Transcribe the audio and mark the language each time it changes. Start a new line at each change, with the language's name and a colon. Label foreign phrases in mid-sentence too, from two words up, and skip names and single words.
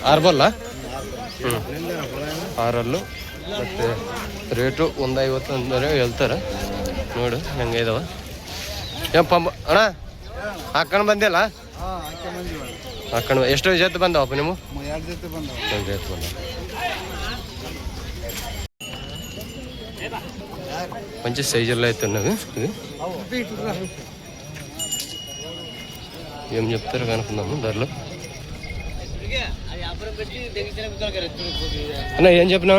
Kannada: ಆರು ಬಲ್ಲ ಆರಲ್ಲು ಮತ್ತು ರೇಟು 150 ಅಂದರೆ ಹೇಳ್ತಾರೆ ನೋಡು ಹೆಂಗೆ ಇದಾವ ಏನು ಅಣ್ಣ ಹಾಕೊಂಡು ಬಂದಿಲ್ಲ ಹಾಕೊಂಡು ಎಷ್ಟು ಜೊತೆ ಬಂದವಪ್ಪ ನೀವು 2 ಜೊತೆ ಬಂದವ 2 ಜೊತೆ ಬಂದವ
Telugu: మంచి సైజుల్లో అయితే ఉన్నవి ఇది ఏం చెప్తారో కనుక్కుందాము ధరలు అన్న ఏం చెప్పినావు